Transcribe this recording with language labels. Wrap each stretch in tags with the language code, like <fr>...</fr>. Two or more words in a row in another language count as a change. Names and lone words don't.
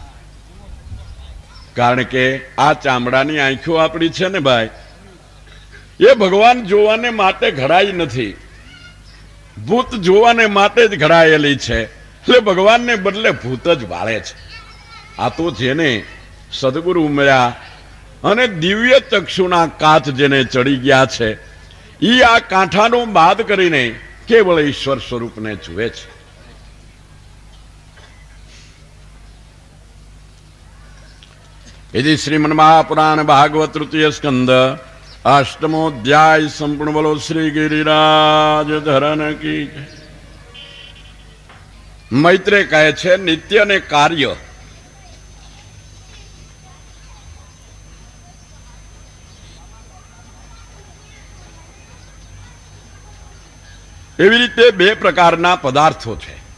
<gu>કારણ કે આ ચામડાની આંખો આપણી છે ને ભાઈ, એ ભગવાન જોવાને માટે ઘડાઈ નથી, ભૂત જોવાને માટે જ ઘડાયેલી છે. એટલે ભગવાનને બદલે ભૂત જ વાળે છે. આ તો જેને સદગુરુ મળ્યા અને દિવ્ય ચક્ષુના કાચ જેને ચડી ગયા છે ઈ આ કાંઠાનો બાદ કરીને કેવળ ઈશ્વર સ્વરૂપને જુએ છે.</gu> <sa>यदि श्रीमन्महापुराण भागवत तृतीय स्कंद अष्टमोध्याय संपूर्ण</sa> <hi>बोलो श्री गिरिराज धरन की.</hi> <gu>मैत्रेय કહે છે નિત્ય ને કાર્ય એવી રીતે બે પ્રકારના પદાર્થો છે.</gu>